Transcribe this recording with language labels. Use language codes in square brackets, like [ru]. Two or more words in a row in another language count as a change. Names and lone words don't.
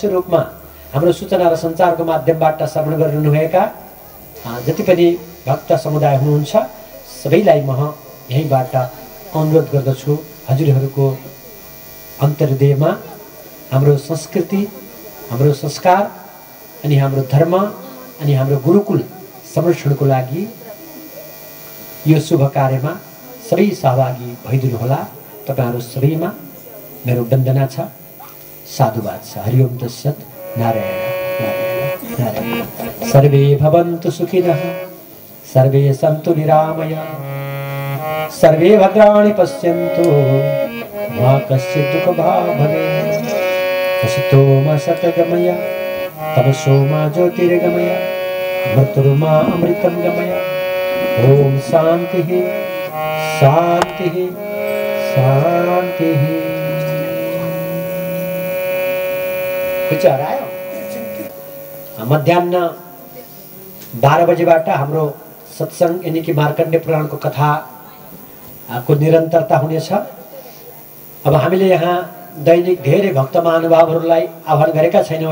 [ne] रूपमा हाम्रो सूचना र सञ्चारको माध्यमबाट श्रवण गरिरहनुभएका जति पनि भक्त समुदाय हुनुहुन्छ सबैलाई म यहीबाट अनुरोध गर्दछु हजुरहरूको अन्तर्हृदयमा हाम्रो संस्कृति हाम्रो संस्कार अनि हाम्रो धर्म अनि हाम्रो गुरुकुल संरक्षणको लागि यो शुभ कार्यमा सबै सहभागी भइदिनु होला। तपाईहरु सबैमा मेरो वन्दना छ, साधुवाद छ। [sa] हरि ओम तत्सत्। नारायण नारायण नारायण। सर्वे भवन्तु सुखिनः, सर्वे सन्तु निरामयाः, सर्वे भद्राणि पश्यन्तु, मा कश्चित् दुःखभाग् भवेत्। असतो मा सतगमय, तमसो मा ज्योतिर्गमय, मृत्युर्मा अमृतं गमय। ओम शान्तिः शान्तिः शान्तिः। [ne] विचार आयो? मध्याह्न 12 बजेबाट हाम्रो सत्संग [hi] यानी कि [ne] मार्कण्डेय पुराणको कथा को निरन्तरता हुनेछ। अब हामीले यहाँ दैनिक धेरै भक्त महानुभावहरूलाई आह्वान गरेका छैनौँ।